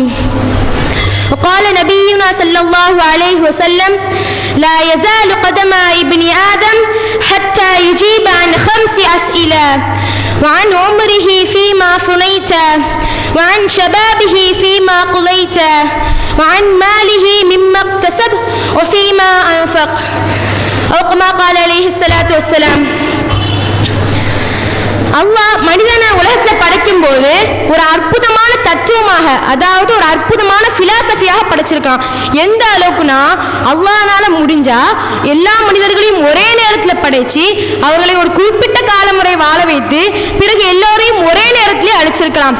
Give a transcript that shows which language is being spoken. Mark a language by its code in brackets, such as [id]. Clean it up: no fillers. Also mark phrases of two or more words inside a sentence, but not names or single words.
[ar] وقال نبينا صلى الله عليه وسلم لا يزال قدم ابن آدم حتى يجيب عن 5 أسئلة وعن عمره فيما فنيت وعن شبابه فيما قضيت وعن ماله مما اكتسب وفيما أنفق أو كما قال عليه الصلاة والسلام. [ta] அல்லாஹ் மனிதனை உலகத்தில் படைக்கும் போது ஒரு அற்புதமான தத்துவமாக, அதாவது ஒரு அற்புதமான பிலாசபியாக படைச்சிருக்கான். எந்த அளவுக்குனா அல்லாஹ்னால முடிஞ்சா எல்லா மனிதர்களையும் ஒரே நேரத்தில் படைச்சு அவர்களை ஒரு குறிப்பிட்ட காலமுறை வாழ வைத்து பிறகு எல்லோரையும் ஒரே நேரத்திலே அழிச்சிருக்கலாம்.